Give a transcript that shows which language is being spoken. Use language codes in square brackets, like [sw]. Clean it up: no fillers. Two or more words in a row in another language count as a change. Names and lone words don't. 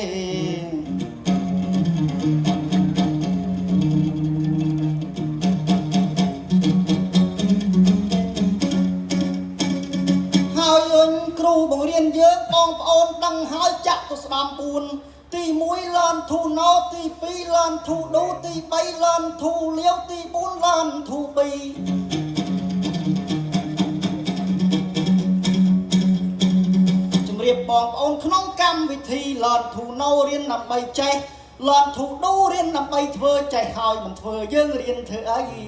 [km] គ្រូបង្រៀនយើងបងប្អូនដឹងហើយចាក់ទៅស្ដាំ4ទី1 [en] learn to know [km] ទី2 [en] learn to do [km] ទី3 [en] learn to live [km] ទី4 [en] learn to be [km] ជម្រាបរៀបបងប្អូនក្នុងកម្មវិធី [en] learn to know [km] រៀនដើម្បីចេះ [en] learn to do [km] រៀនដើម្បីធ្វើចេះហើយមិនធ្វើយើងរៀនធ្វើអី